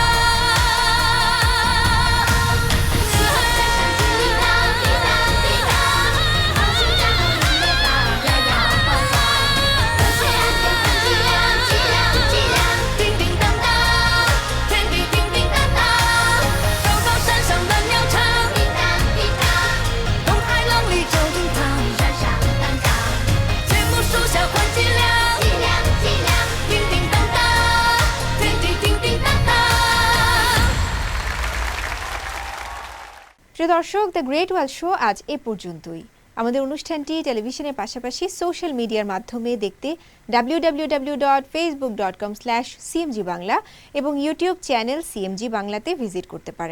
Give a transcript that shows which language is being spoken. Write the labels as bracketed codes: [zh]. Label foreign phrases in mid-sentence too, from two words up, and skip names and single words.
[zh] 叮叮当当，天地叮叮当当，高高山上蓝鸟唱，东海浪里照银塘，节目树下换脊梁，叮叮当当，天地叮叮当当。 [bn] প্রিয় দর্শক, দ্য গ্রেট ওয়াল শো আজ এ পর্যন্তই। আমাদের অনুষ্ঠানটি টেলিভিশনের পাশাপাশি [en] social media [bn] মাধ্যমে দেখতে www.facebook.com/cmg বাংলা এবং ইউটিউব চ্যানেল সিএমজি বাংলাতে ভিজিট করতে পারেন।